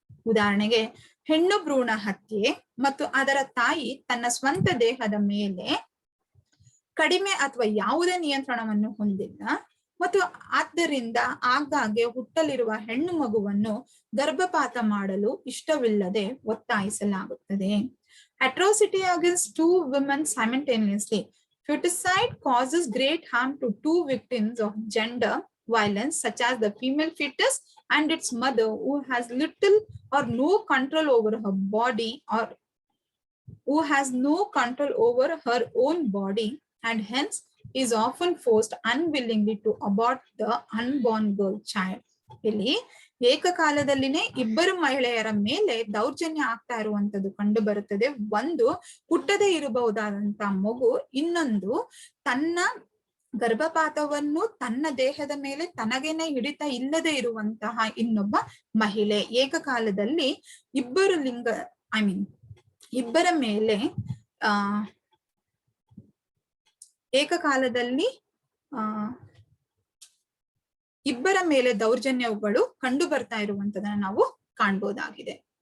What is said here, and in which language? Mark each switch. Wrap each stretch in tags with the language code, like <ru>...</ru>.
<kn>ಉದಾಹರಣೆಗೆ, ಹೆಣ್ಣು ಭ್ರೂಣ ಹತ್ಯೆ ಮತ್ತು ಅದರ ತಾಯಿ ತನ್ನ ಸ್ವಂತ ದೇಹದ ಮೇಲೆ ಕಡಿಮೆ ಅಥವಾ ಯಾವುದೇ ನಿಯಂತ್ರಣವನ್ನು ಹೊಂದಿಲ್ಲ ಮತ್ತು ಆದ್ದರಿಂದ ಆಗಾಗ್ಗೆ ಹುಟ್ಟಲಿರುವ ಹೆಣ್ಣು ಮಗುವನ್ನು ಗರ್ಭಪಾತ ಮಾಡಲು ಇಷ್ಟವಿಲ್ಲದೆ ಒತ್ತಾಯಿಸಲಾಗುತ್ತದೆ.</kn> <en>Atrocity against two women simultaneously. Feticide causes great harm to two victims of gender violence, such as the female fetus and its mother, who has little or no control over her body, or who has no control over her own body, and hence is often forced unwillingly to abort the unborn girl child.</en> <kn>ಇಲ್ಲಿ ಏಕಕಾಲದಲ್ಲಿನೇ ಇಬ್ಬರು ಮಹಿಳೆಯರ ಮೇಲೆ ದೌರ್ಜನ್ಯ ಆಗ್ತಾ ಇರುವಂತದ್ದು ಕಂಡು ಬರುತ್ತದೆ. ಒಂದು ಹುಟ್ಟದೇ ಇರಬಹುದಾದಂತ ಮಗು, ಇನ್ನೊಂದು ತನ್ನ ಗರ್ಭಪಾತವನ್ನು ತನ್ನ ದೇಹದ ಮೇಲೆ ತನಗೇನೆ ಹಿಡಿತ ಇಲ್ಲದೆ ಇರುವಂತಹ ಇನ್ನೊಬ್ಬ ಮಹಿಳೆ, ಏಕಕಾಲದಲ್ಲಿ ಇಬ್ಬರು ಲಿಂಗ ಇಬ್ಬರ ಮೇಲೆ ಏಕಕಾಲದಲ್ಲಿ ಇಬ್ಬರ ಮೇಲೆ ದೌರ್ಜನ್ಯಗಳು ಕಂಡು ಬರ್ತಾ ಇರುವಂತದನ್ನ ನಾವು ಕಾಣ್ಬೋದಾಗಿದೆ.</kn>